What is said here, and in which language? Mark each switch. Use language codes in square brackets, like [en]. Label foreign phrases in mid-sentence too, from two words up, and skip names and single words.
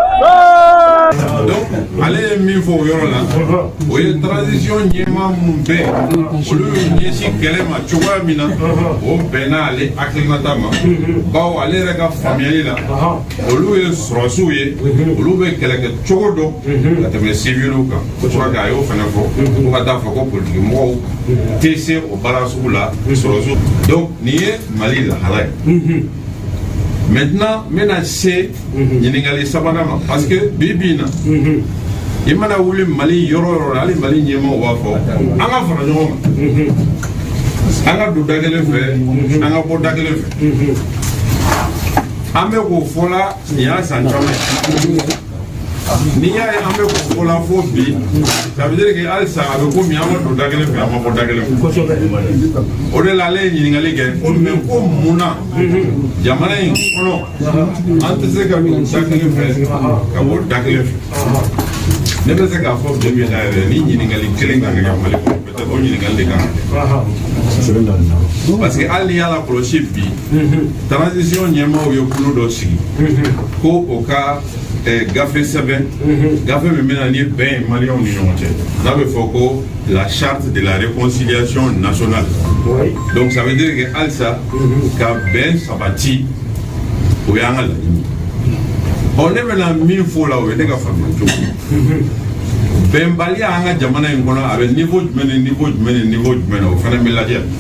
[bm] Donc ale ye min fɔ o yɔrɔ la o ye transition ɲɛmaa minnu bɛɛ olu y'u ɲɛsin kɛlɛ ma cogoya min na o bɛnna ale hakilinata ma bawo ale yɛrɛ ka faamuyali la olu ye sɔrɔsiw ye olu bɛ kɛlɛ kɛ cogo dɔn ka tɛmɛ civiliw kan [fr] je crois que [bm] a y'o fana fɔ fo ka taa fɔ ko politikimɔgɔw tɛ se o baara sugu la sɔrɔsiw donc nin ye Mali lahala ye. [fr] Maintenant, maintenant c'est [bm] ɲininkali sabanan ma [fr] parce que [bm] bi bi in na i mana wuli Mali yɔrɔ yɔrɔ la hali Mali ɲɛmɔgɔw b'a fɔ an ka fara ɲɔgɔn kan an ka don da kelen fɛ an ka bɔ da kelen fɛ an bɛ k'o fɔ la nin y'a san caman n'i y'a ye an bɛ k'o fɔ la fo bi [fr] ça veut dire que [bm] halisa a bɛ komi an ma don da kelen fɛ an ma bɔ da kelen fɛ o de la ale ye ɲininkali kɛ mais ko mun na jamana in kɔnɔ an tɛ se ka don da kelen fɛ ka bɔ da kelen fɛ ne bɛ se k'a fɔ bi bi in na yɛrɛ ni ɲininkali kelen kan ka kɛ Mali kɔnɔ peut-être o ɲininkali de kan ka kɛ [fr] parce que [bm] hali n'i y'a lakɔlɔsi bi transition ɲɛmaaw ye kulo dɔ sigi ko o ka gafe sɛbɛn gafe min bɛna ni bɛn ye maliyɛnw ni ɲɔgɔn cɛ n'a bɛ fɔ ko [fr] la charte de la réconciliation nationale donc ça veut dire que [bm] halisa ka bɛn sabati o y'an ka laɲini ne bɛna min fɔ la o ye ne ka faamuya cogo bɛnbaliya an ka jamana in kɔnɔ a bɛ niveau jumɛn ni niveau jumɛn ni niveau jumɛn na o fana bɛ lajɛ